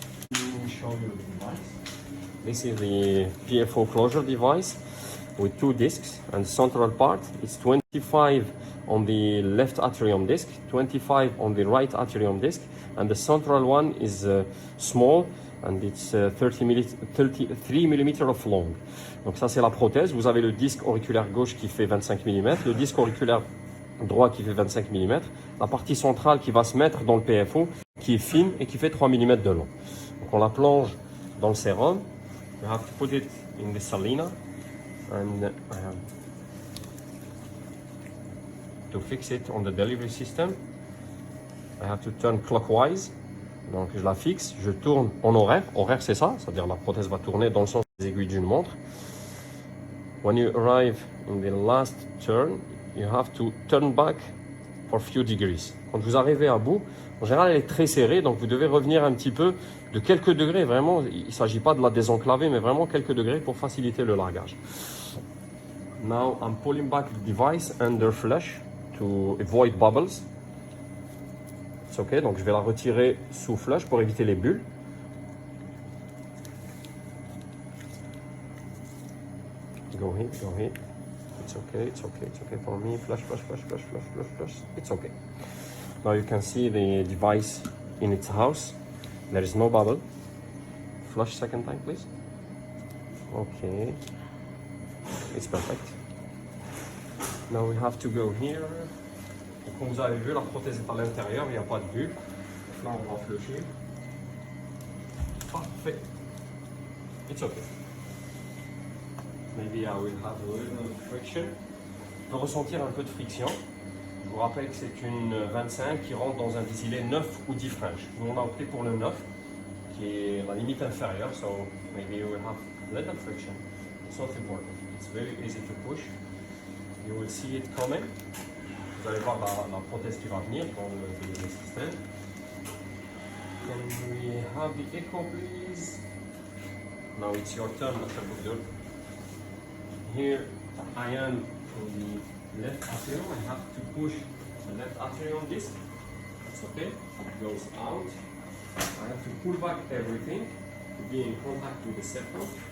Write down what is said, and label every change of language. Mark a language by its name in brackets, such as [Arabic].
[English] Let me show you the device. This is the PFO closure device with 2 discs, and the central part is 25 on the left atrium disc, 25 on the right atrium disc, and the central one is small and it's 33 mm of long. [French] Donc ça c'est la prothèse. Vous avez le disque auriculaire gauche qui fait 25 mm, le disque auriculaire droit qui fait 25 mm, la partie centrale qui va se mettre dans le PFO qui est fine et qui fait 3 mm de long. Donc on la plonge dans le sérum. [English] You have to put it in the salina and to fix it on the delivery system I have to turn clockwise. [French] Donc je la fixe, je tourne en horaire. Horaire c'est ça, c'est-à-dire la prothèse va tourner dans le sens des aiguilles d'une montre. [English] When you arrive in the last turn, you have to turn back for few degrees. [French] Quand vous arrivez à bout, en général elle est très serrée, donc vous devez revenir un petit peu de quelques degrés, vraiment, il ne s'agit pas de la désenclaver, mais vraiment quelques degrés pour faciliter le largage. [English] Now I'm pulling back the device under flush to avoid bubbles. It's okay, [French] donc je vais la retirer sous flush pour éviter les bulles. [English] Go here, go here. It's okay, it's okay, it's okay for me. Flush, flush, flush, flush, flush, flush, flush. It's okay. Now you can see the device in its house. There is no bubble. Flush second time, please. Okay. It's perfect. Now we have to go here. [French] Et comme vous avez vu, la prothèse est à l'intérieur, il n'y a pas de bulle. Là, on va flusher. Parfait. [English] It's okay. Maybe I will have a little friction. [French] On peut ressentir un peu de friction. Je vous rappelle que c'est une 25 qui rentre dans un désilé 9 ou 10 French. Nous, on a opté pour le 9, qui est la limite inférieure, [English] so maybe you will have little friction. It's not important. It's very easy to push. You will see it coming. [French] Vous allez voir la prothèse qui va venir dans le système. [English] Can we have the echo, please? Now it's your turn, Mr. Boudou. Here I am in the left atrium. I have to push the left atrium disc. It's okay. It goes out. I have to pull back everything to be in contact with the septum.